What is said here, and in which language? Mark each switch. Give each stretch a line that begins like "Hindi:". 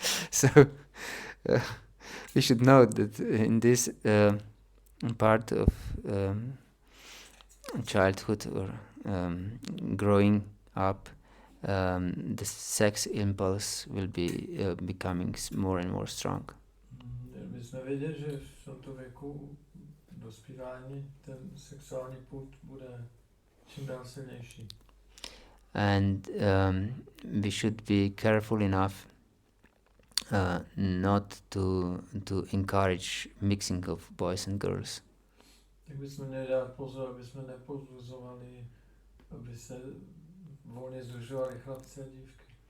English: So we should know that in this part of childhood or growing up, the sex impulse will be becoming more and more strong.
Czech: My jsme věděli, že v tomto věku dospívání ten sexuální pud bude čím dál silnější.
English: And we should be careful enough not to encourage mixing of boys and girls.
Czech: Tak bychom měli dát pozor, aby jsme nepozbuzovali, aby se volně združovali chlapci a dívky.